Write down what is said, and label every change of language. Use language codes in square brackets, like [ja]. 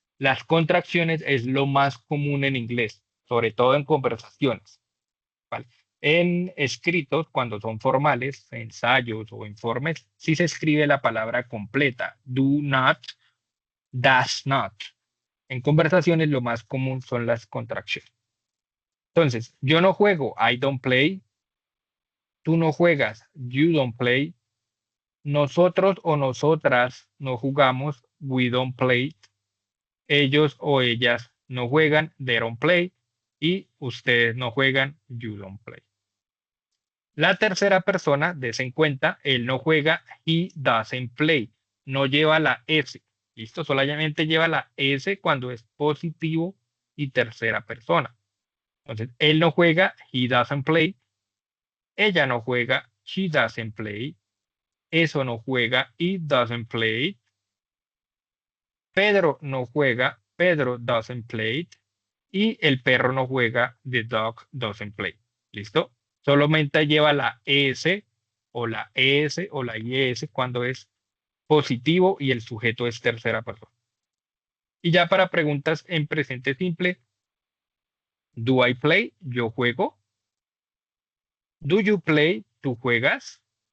[es] Las contracciones es lo más común en inglés, sobre todo en conversaciones. ¿Vale? En escritos, cuando son formales, ensayos o informes, sí se escribe la palabra completa. [en] Do not, does not. [es] En conversaciones lo más común son las contracciones. Entonces, yo no juego, [en] I don't play. [es] Tú no juegas, [en] you don't play. [es] Nosotros o nosotras no jugamos, [en] we don't play. [es] Ellos o ellas no juegan, [en] they don't play. [es] y ustedes no juegan, [en] you don't play. [es] La tercera persona, des en cuenta, él no juega, [en] he doesn't play. [es] No lleva la S. ¿Listo? Solamente lleva la S cuando es positivo y tercera persona. Entonces, él no juega, [en] he doesn't play. [es] Ella no juega, [en] she doesn't play. [es] Eso no juega, [en] it doesn't play. [es] Pedro no juega, [en] Pedro doesn't play. [es] Y el perro no juega, [en] the dog doesn't play. [es] ¿Listo? Solamente lleva la S o la ES o la IS cuando es positivo y el sujeto es tercera persona. Y ya para preguntas en presente simple, [en] do I play? [es] Yo juego. [en] Do you play? [es] ¿Tú juegas?